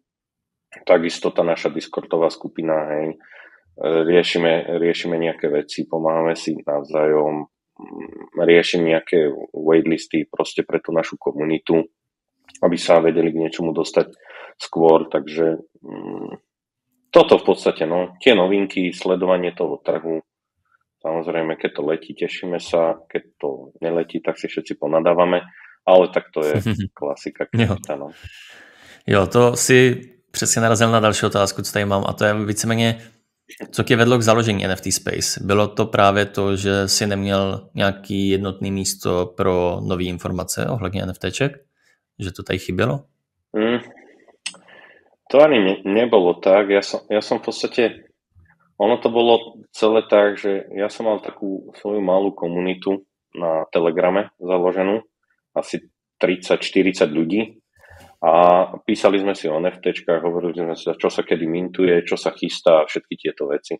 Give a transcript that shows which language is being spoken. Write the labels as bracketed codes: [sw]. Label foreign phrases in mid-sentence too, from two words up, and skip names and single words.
[sk] Takisto tá naša Discordová skupina, riešime nejaké veci, pomáhame si navzájom, riešime nejaké waitlisty proste pre tú našu komunitu, aby sa vedeli k niečomu dostať skôr, takže toto v podstate, tie novinky, sledovanie toho trhu. Samozrejme, keď to letí, tešíme sa, keď to neletí, tak si všetci ponadávame, ale tak to je klasika. [cs] Jo, to si přesně narazil na další otázku, co tady mám, a to je víceméně, co tě vedlo k založení NFT Space. Bylo to právě to, že si neměl nějaký jednotný místo pro nové informace ohledně NFTček? Že to tady chybělo? [sk] To ani nebolo tak. Ja som v podstate, ono to bolo celé tak, že ja som mal takú svoju malú komunitu na Telegrame založenú, asi 30-40 ľudí, a písali sme si o NFTčkách, hovorili sme si, čo sa kedy mintuje, čo sa chystá, všetky tieto veci.